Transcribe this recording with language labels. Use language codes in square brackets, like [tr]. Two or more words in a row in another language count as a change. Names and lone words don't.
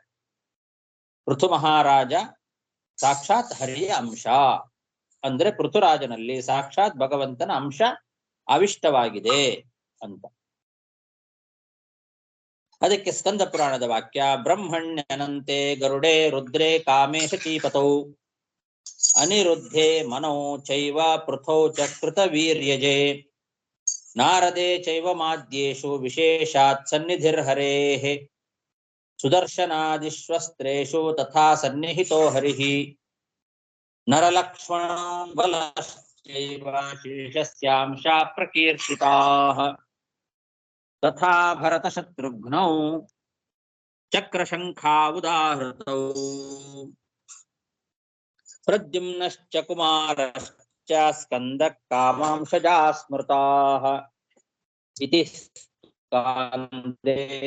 [kn] ಪೃಥು ಮಹಾರಾಜ ಸಾಕ್ಷಾತ್ ಹರಿಯ ಅಂಶ ಅಂದ್ರೆ ಪೃಥುರಾಜನಲ್ಲಿ ಸಾಕ್ಷಾತ್ ಭಗವಂತನ ಅಂಶ ಆವಿಷ್ಟವಾಗಿದೆ ಅಂತ. ಅದಕ್ಕೆ ಸ್ಕಂದ ಪುರಾಣದ ವಾಕ್ಯ [sa] ಬ್ರಹ್ಮಣ್ಯನಂತೆ ಗರುಡೆ ರುದ್ರೇ ಕಾಮೇಶ ಚೀಪತೌ ಅನಿರುದ್ಧೆ ಮನೋ ಚೈವ ಪೃಥೌ ಚ ಕೃತ ವೀರ್ಯಜೆ ನಾರದೆ ಚೈವ ಮಾದ್ಯೇಷು ವಿಶೇಷಾತ್ ಸನ್ನಿಧಿರ್ಹರೇಃ ಸುದರ್ಶನಾದಿಶ್ವಸ್ತ್ರೇಷು ತಥಾ ಸನ್ನಿಹಿತೋ ಹರಿಃ ನರಲಕ್ಷ್ಮಣ ಬಲಶ್ಚೈವ ಶೇಷಸ್ಯಾಂಶ ಪ್ರಕೀರ್ತಿತಾಃ ತಥಾ ಭರತ ಶತ್ರುಘ್ನೌ ಚಕ್ರಶಂಖಾ ಉದಾಹೃತೌ ಪ್ರದ್ಯುಮ್ನಶ್ಚ ಕುಮಾರಶ್ಚ ಸ್ಕಂದ ಕಾಮಾಂಶಜಾ ಸ್ಮೃತಾಃ ಇತಿ ಸ್ಕಾಂದೇ.